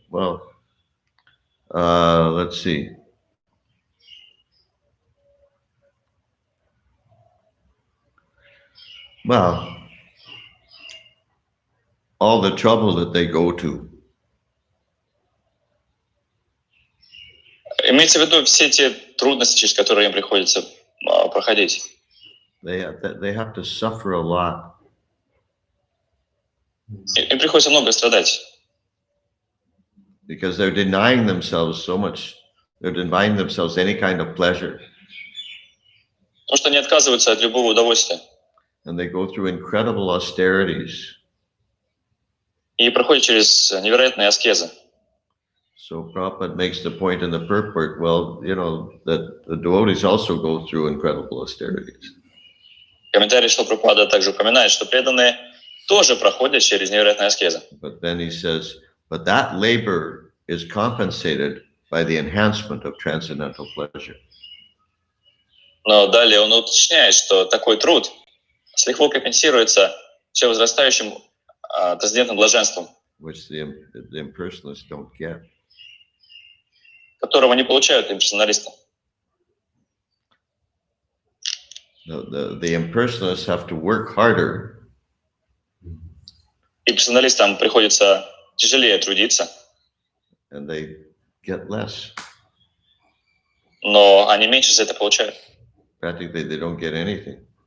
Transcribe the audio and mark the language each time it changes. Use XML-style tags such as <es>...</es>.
<en>Well, let's see. Well, all the trouble that they go to.</en> <ru>Имеется в виду все те трудности, через которые им приходится проходить.</ru> <en>They have to suffer a lot.</en> <ru>Им приходится много страдать.</ru> <en>Because they're denying themselves so much. They're denying themselves any kind of pleasure.</en> <ru>Потому что они отказываются от любого удовольствия.</ru> <en>And they go through incredible austerities.</en> <ru>И проходят через невероятные аскезы.</ru> <en>So Prabhupada makes the point in the purport, well, that the devotees also go through incredible austerities.</en> <ru>Комментарий Шилапрапада также упоминает, что преданные тоже проходят через невероятные аскезы.</ru> <en>But then he says, but that labor is compensated by the enhancement of transcendental pleasure.</en> <ru>Но далее он уточняет, что такой труд с лихвой компенсируется все возрастающим трансцендентным блаженством,</ru> <en>Which the impersonalists don't get.</en> <ru>которого не получают имперсоналисты.</ru> <en>The impersonalists have to work harder.</en> <ru>Имперсоналистам приходится тяжелее трудиться,</ru> <en>And they get less.</en> <ru>но они меньше за это получают.</ru> <en>Practically, they don't get anything,</en>